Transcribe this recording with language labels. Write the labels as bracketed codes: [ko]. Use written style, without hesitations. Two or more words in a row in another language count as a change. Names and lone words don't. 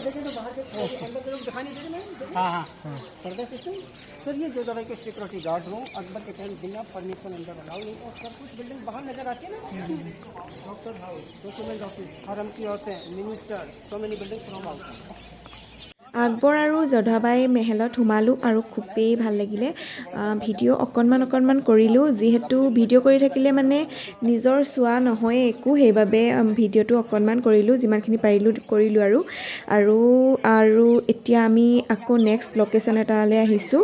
[hi] देखें तो बाहर के अंदर के लोग दिखाई नहीं देते नहीं। हाँ, पर्दा सिस्टम सर, ये जो दवाई के [en] security guard [hi] हो, अकबर के टाइम बिना परमिशन अंदर अलाउ नहीं, और सब कुछ बिल्डिंग बाहर नजर आती है ना, [en] doctor house, document office, [hi] हरम की औरतें, मिनिस्टर, [en] so many building from out. [as] আকবৰ আৰু যোধাবাই মেহেলত সোমালোঁ আৰু খুবেই ভাল লাগিলে। ভিডিঅ' অকণমান কৰিলোঁ, যিহেতু ভিডিঅ' কৰি থাকিলে মানে নিজৰ চোৱা নহয় একো, সেইবাবে ভিডিঅ'টো অকণমান কৰিলোঁ, যিমানখিনি পাৰিলোঁ কৰিলোঁ আৰু এতিয়া আমি আকৌ [en] next location [as] এটালৈ আহিছোঁ।